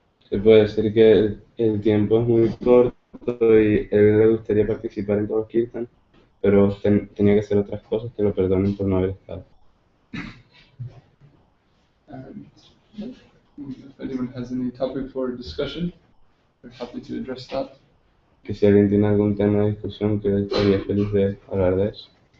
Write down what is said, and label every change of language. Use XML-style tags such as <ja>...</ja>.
<es>Se puede decir que el tiempo es muy corto y él le gustaría participar en todos los kirtan, pero tenía que hacer otras cosas que lo perdonen por no haber estado.</es> <en>And if anyone has any topic for discussion, we're happy to address that.</en> <es>Que si alguien tiene algún tema de discusión, que estaría feliz de hablar de eso.</es>